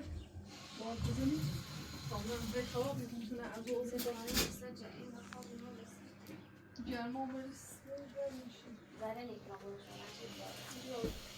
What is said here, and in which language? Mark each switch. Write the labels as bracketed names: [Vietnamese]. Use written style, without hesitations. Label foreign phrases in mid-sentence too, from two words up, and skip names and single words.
[Dutch] Maar het is er niet. Dan een weg af, ik moet naar de ontwerp. [Turkish] Gelme olmalıyız. [Persian] زدن اکرام رو